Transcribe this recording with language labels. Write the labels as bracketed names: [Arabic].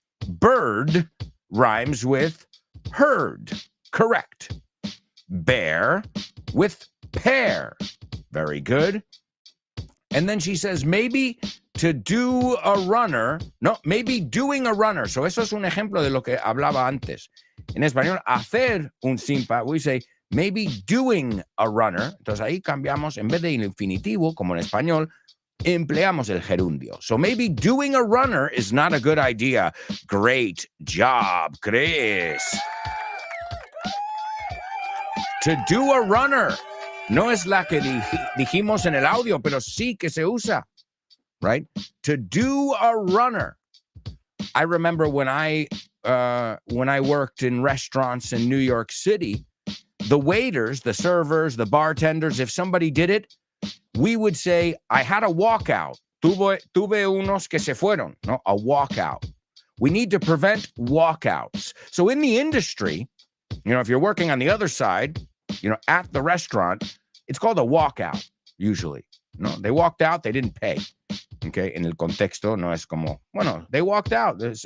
[English] Bird rhymes with herd. Correct. Bear with pear. Very good. And then she says, maybe to do a runner, no, maybe doing a runner. [Spanish] So eso es un ejemplo de lo que hablaba antes. En español, hacer un simpa, [English] we say maybe doing a runner. [Spanish] Entonces ahí cambiamos, en vez de infinitivo, como en español, empleamos el gerundio. [English] So maybe doing a runner is not a good idea. Great job, Chris. To do a runner. [Spanish] No es la que dijimos en el audio, pero sí que se usa, right? [English] To do a runner. I remember when I worked in restaurants in New York City, the waiters, the servers, the bartenders, if somebody did it, we would say, I had a walkout. [Spanish] Tuve unos que se fueron, no? [English] A walkout. We need to prevent walkouts. So in the industry, if you're working on the other side, at the restaurant, it's called a walkout, usually. No, they walked out, they didn't pay. Okay, [Spanish] en el contexto no es como, bueno, [English] they walked out.